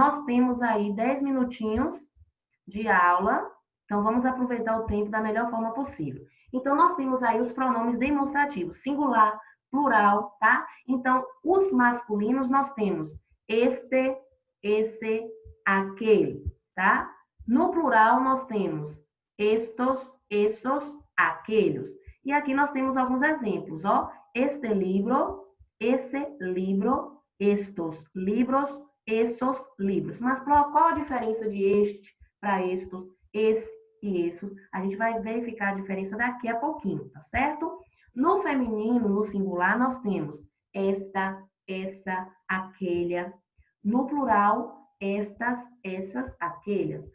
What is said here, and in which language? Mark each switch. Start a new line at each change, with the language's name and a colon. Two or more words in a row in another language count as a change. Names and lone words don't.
Portuguese: Nós temos aí 10 minutinhos de aula, então vamos aproveitar o tempo da melhor forma possível. Então, nós temos aí os pronomes demonstrativos, singular, plural, tá? Então, os masculinos nós temos este, esse, aquele, tá? No plural, nós temos
Spanish: estos, esos, aquellos.
Portuguese: E aqui nós temos alguns exemplos, ó.
Spanish: Este libro, esse libro, estos libros,
Portuguese: esses livros. Mas qual a diferença de este para estes, esse e esses? A gente vai verificar a diferença daqui a pouquinho, tá certo? No feminino, no singular, nós temos esta, essa, aquela. No plural, estas, essas, aquelas.